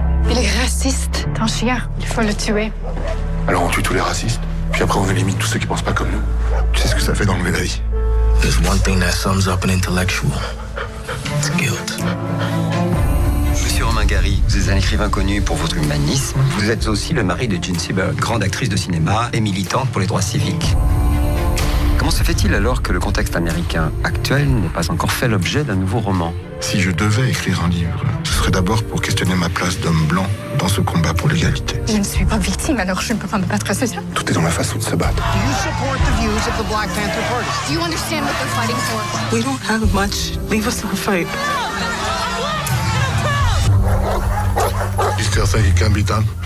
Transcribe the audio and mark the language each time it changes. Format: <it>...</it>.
<fr>Il est raciste, ton chien. Il faut le tuer. Alors on tue tous les racistes, puis après on élimine tous ceux qui pensent pas comme nous. Tu sais ce que ça fait d'enlever la vie?</fr> <en>There's one thing that sums up an intellectual. It's guilt.</en> <fr>Monsieur Romain Gary, vous êtes un écrivain connu pour votre humanisme. Vous êtes aussi le mari de Jean Seberg, grande actrice de cinéma et militante pour les droits civiques. Comment se fait-il alors que le contexte américain actuel n'ait pas encore fait l'objet d'un nouveau roman? Si je devais écrire un livre, ce serait d'abord pour questionner ma place d'homme blanc dans ce combat pour l'égalité. Je ne suis pas victime, alors je ne peux pas me battre, c'est ça? Tout est dans la façon de se battre.</fr> <en>Do you support the views of the Black Panther Party? Do you understand what they're fighting for? We don't have much. Leave us our fight. You still think it can be done?</en>